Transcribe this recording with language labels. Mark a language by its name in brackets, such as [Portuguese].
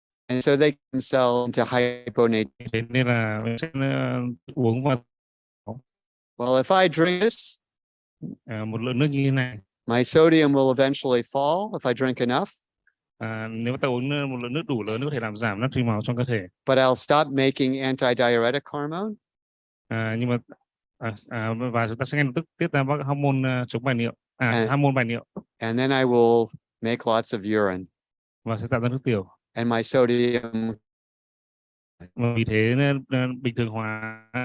[English] and so they themselves into hyponatremia. [Vietnamese] Thế nên là mình sẽ uống vào [English] Well, if I drink this, [Vietnamese] một lượng nước như thế này, [English] my sodium will eventually fall if I drink enough, [Vietnamese] nếu ta uống một lượng nước đủ lớn có thể làm giảm natri máu trong cơ thể. [English] but I'll stop making antidiuretic hormone. [Vietnamese] Nhưng mà và chúng ta sẽ ngay lập tức tiết ra các hormone chống bài niệu, hormone bài niệu, [English] And then I will make lots of urine. [Vietnamese] và sẽ tạo ra nước tiểu. [English] And my sodium, [Vietnamese] Và vì thế nên bình thường hóa